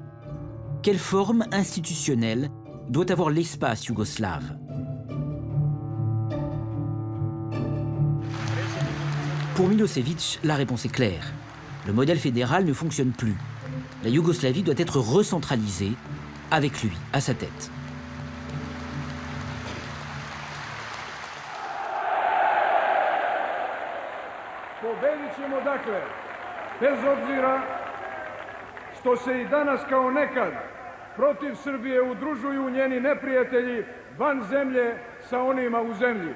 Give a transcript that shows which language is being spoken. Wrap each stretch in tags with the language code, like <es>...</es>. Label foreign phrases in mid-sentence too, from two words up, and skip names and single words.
<fr>Quelle forme institutionnelle doit avoir l'espace yougoslave ? Pour Milosevic, la réponse est claire. Le modèle fédéral ne fonctionne plus. La Yougoslavie doit être recentralisée, avec lui à sa tête.</fr> <sr>Pobedit ćemo dakle, bez obzira što se i danas kao nekad protiv Srbije udružuju njeni neprijatelji van zemlje sa onima u zemlji.</sr>